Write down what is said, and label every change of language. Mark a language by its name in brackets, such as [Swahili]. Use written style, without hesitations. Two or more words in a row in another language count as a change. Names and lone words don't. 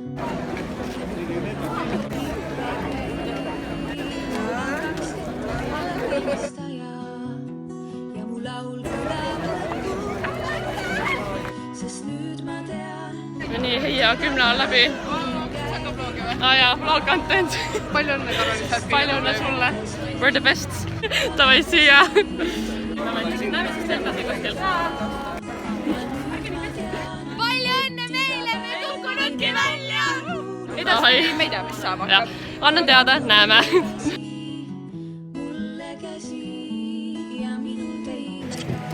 [Estonian] Ja mu laul tuleb, sest nüüd ma tean. Nii, Heia 10 on läbi. Jaa, [English] vlog content. [Estonian] Palju õnne, Karolin. Palju õnne sulle. [English] We're the best. [Estonian] Tavai siia. Näeme siis edasi kuskil. Palju õnne meile, me kukkunudki välja! Edasi me ei tea, mis saama hakkab. Annan teada, näeme. Mulle käsi ja minul teile.